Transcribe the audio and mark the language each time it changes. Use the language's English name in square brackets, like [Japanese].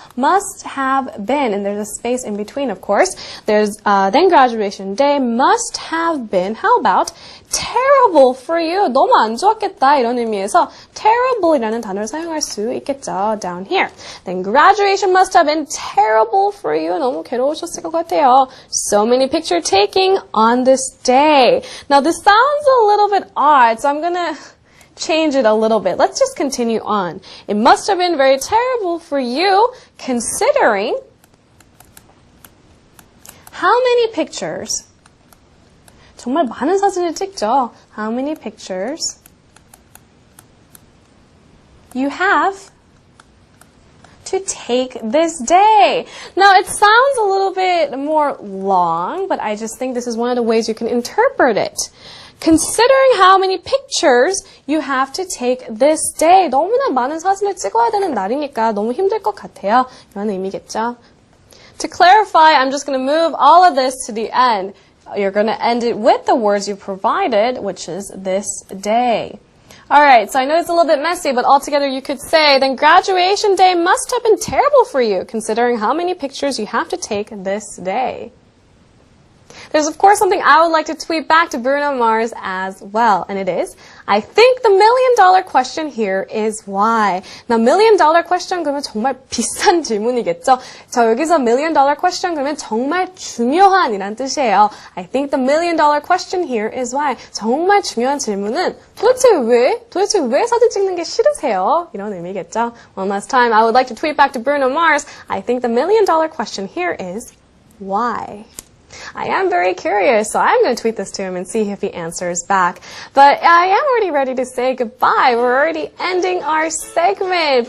[English] Must have been, and there's a space in between, of course. There's then graduation day must have been. How about terrible for you? [Korean] 너무 안 좋았겠다 이런 의미에서 terrible이라는 단어를 사용할 수 있겠죠. [English] Down here. Then graduation must have been terrible for you. [Korean] 너무 괴로우셨을 것 같아요. [English] So many picture taking on this day. Now this sounds a little bit odd, so I'm gonna change it a little bit. Let's just continue on. It must have been very terrible for you considering how many pictures [Korean] 정말 많은 사진을 찍죠. [English] How many pictures you have to take this day. Now it sounds a little bit more long, but I just think this is one of the ways you can interpret it. Considering how many pictures you have to take this day. [Korean] 너무나 많은 사진을 찍어야 되는 날이니까 너무 힘들 것 같아요. 이런 의미겠죠. [English] To clarify, I'm just going to move all of this to the end. you're going to end it with the words you provided, which is this day. Alright, so I know it's a little bit messy, but altogether you could say, then graduation day must have been terrible for you, considering how many pictures you have to take this day. There's of course something I would like to tweet back to Bruno Mars as well, and it is, I think the $1,000,000 question here is why. Now, $1,000,000 question [Korean] 그러면 정말 비싼 질문이겠죠? 저 여기서 [English] $1,000,000 question [Korean] 그러면 정말 중요한 이란 뜻이에요. [English] I think the $1,000,000 question here is why. [Korean] 정말 중요한 질문은 도대체 왜 사진 찍는 게 싫으세요? 이런 의미겠죠? [English] One last time, I would like to tweet back to Bruno Mars, I think the $1,000,000 question here is why. I am very curious, so I'm going to tweet this to him and see if he answers back. But I am already ready to say goodbye. We're already ending our segment.